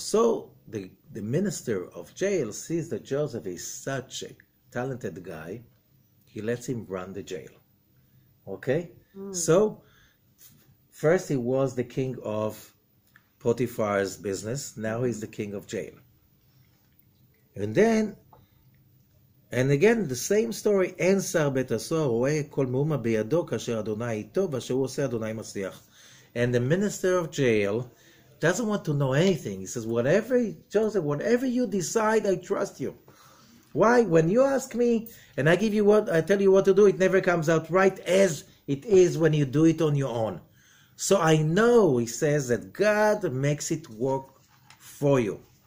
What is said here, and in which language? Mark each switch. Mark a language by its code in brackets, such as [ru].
[en] So the minister of jail sees that Joseph is such a talented guy, he lets him run the jail. Okay? So, first he was the king of Potiphar's business, now he's the king of jail. And again, the same story, [he] אין שר בית הסוהר רואה כל מאומה בידו כאשר אדוני איתו ואשר הוא עושה אדוני מצליח. [en] And the minister of jail doesn't want to know anything. He says, Joseph, whatever you decide, I trust you. Why? When you ask me and I tell you what to do, it never comes out right as it is when you do it on your own. So I know, he says, that God makes it work for you.